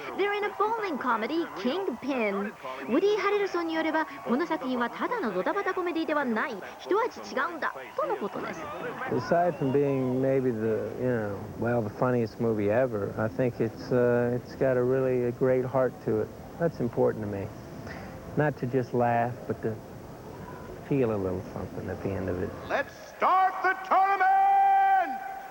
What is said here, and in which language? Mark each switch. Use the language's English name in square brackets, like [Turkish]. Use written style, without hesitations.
[English] They're in a bowling comedy, Kingpin. [Japanese] ウディ・ハレルソンによれば、この作品はただのドタバタコメディではない、一味違うんだとのことです。 [English] Aside from being maybe the funniest movie ever, I think it's got a great heart to it. That's important to me. Not to just laugh, but to feel a little something at the end of it. Let's start the tournament!